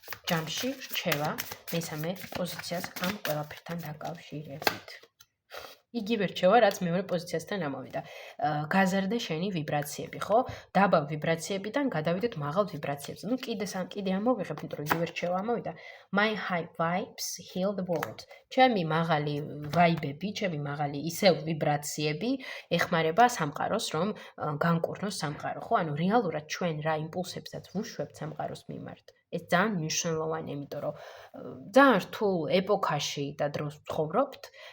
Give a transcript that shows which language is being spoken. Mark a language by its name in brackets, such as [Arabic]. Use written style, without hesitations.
[Georgian] ჯამში რჩევა მესამე პოზიციას ამ ყველაფერთან დაკავშირებით. იგივე რჩევა, რაც მეორე პოზიციასთან ამოვიდა. გაზარდა შენი ვიბრაციები, ხო? დაბალ ვიბრაციებიდან გადავიდეთ მაღალ ვიბრაციებზე. ნუ კიდე ამოვიღებ, იმიტომ რომ იგივე რჩევა ამოვიდა. [English] My high vibes heal the world. [Georgian] ჩემი მაღალი ვაიბები, ჩემი მაღალი ისევ ვიბრაციები ეხმარება სამყაროს, რომ განკურნოს სამყარო, ხო? ანუ რეალურად ჩვენ რა იმპულსებსაც ვუშვებთ სამყაროს მიმართ. ეს ძალიან მნიშვნელოვანია, იმიტომ რომ ძალიან რთულ ეპოქაში და დროს ვცხოვრობთ.